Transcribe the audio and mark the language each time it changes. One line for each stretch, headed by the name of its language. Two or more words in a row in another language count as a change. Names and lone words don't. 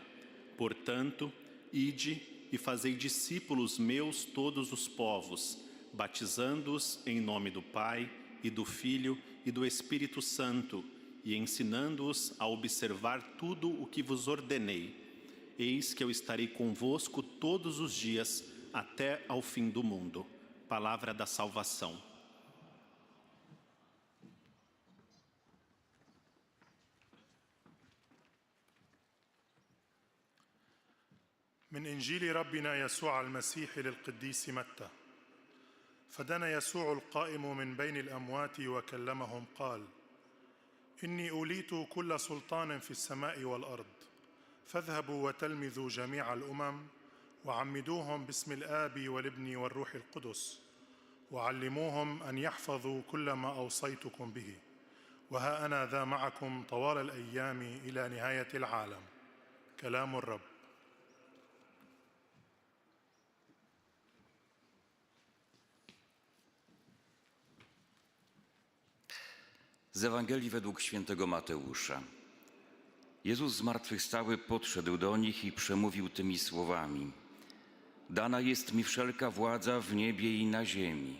Portuguese: Portanto, ide e fazei discípulos meus todos os povos, batizando-os em nome do Pai e do Filho e do Espírito Santo, e ensinando-os a observar tudo o que vos ordenei. Eis que eu estarei convosco todos os dias, até ao fim do mundo. Palavra da salvação.
Arabic: من إنجيل ربنا يسوع المسيح للقديس متى. فدنا يسوع القائم من بين الأموات وكلمهم قال: إني أوليت كل سلطان في السماء والأرض، فاذهبوا وتلمذوا جميع الأمم وعمدوهم باسم الآب والابن والروح القدس، وعلموهم أن يحفظوا كل ما أوصيتكم به، وها أنا ذا معكم طوال الأيام إلى نهاية العالم. كلام الرب.
Polish: Z Ewangelii według świętego Mateusza. Jezus zmartwychwstały podszedł do nich i przemówił tymi słowami: Dana jest mi wszelka władza w niebie i na ziemi.